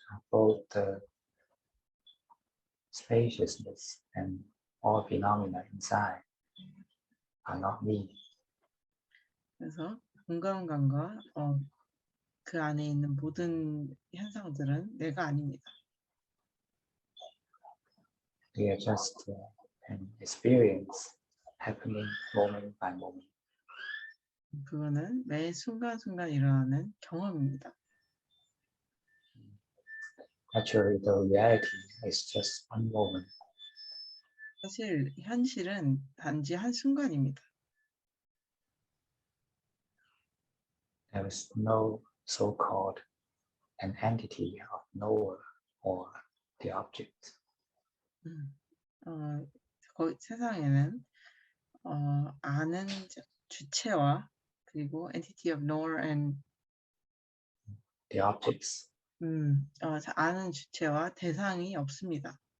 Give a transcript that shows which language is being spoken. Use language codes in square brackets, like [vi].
[en] Both the spaciousness and all phenomena inside are not me. [ko] 그래서 공간감과 그 안에 있는 모든 현상들은 내가 아닙니다. [en] They are just an experience happening moment by moment. [ko] 그거는 매 순간순간 일어나는 경험입니다. [en] Actually, the reality is just one moment. [ko] 사실 현실은 단지 한순간입니다. [en] There is no so-called an entity of knower or the object. [ko] 세상에는 아는 주체와 그리고 [en] entity of knower and The objects [ko] 아는 주체와 대상이 없습니다.